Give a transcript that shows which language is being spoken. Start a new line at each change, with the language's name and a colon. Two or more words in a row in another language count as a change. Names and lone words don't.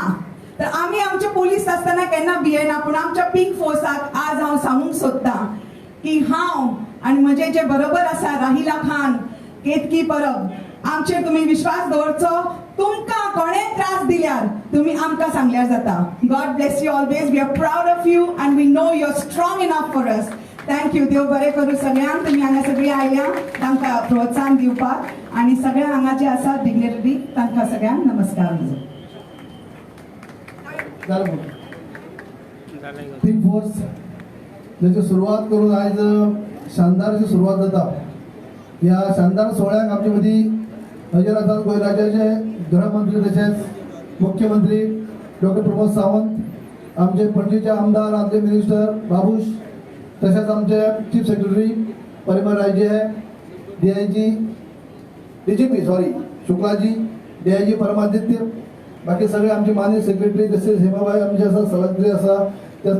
Konkani: तर आमी आमचे पुलीस आसतना केन्ना भियेना पूण आमच्या पिंक फोर्साक आज हांव सांगूंक सोदतां की हांव आनी म्हजे जे बरोबर आसा राहिला खान केतकी परब आमचेर तुमी विश्वास दवरचो. तुमकां कोणें त्रास दिल्यार तुमी आमकां सांगल्यार जाता.
English: God bless you always. We are proud of you and we know you are strong enough for us.
Konkani: थँक्यू. देव बरें करूं सगळ्यांक. तुमी हांगा सगळीं आयल्या तांकां प्रोत्साहन दिवपाक आनी सगळ्या हांगा जे आसा डिग्नेटरी तांकां सगळ्यांक नमस्कार. पिंक फोर्स त्याची सुरुवात करून आज शानदार अशी सुरुवात जाता. ह्या शानदार सोहळ्याक आमचे मदीं हजर आसात गोंय राज्याचे गृहमंत्री तशेंच मुख्यमंत्री डॉक्टर प्रमोद सावंत, आमचे पणजेचे आमदार आमचे मिनिस्टर बाबूश, तशेंच आमचे
English: chief secretary
Konkani: परिमल रायजे, DGP शुक्लाजी, DIG परमादित्य, बाकी सगळे आमचे माननीय सेक्रेटरी तसेच हेमाबाई आमचे आसा, सलग्री आसा, त्याच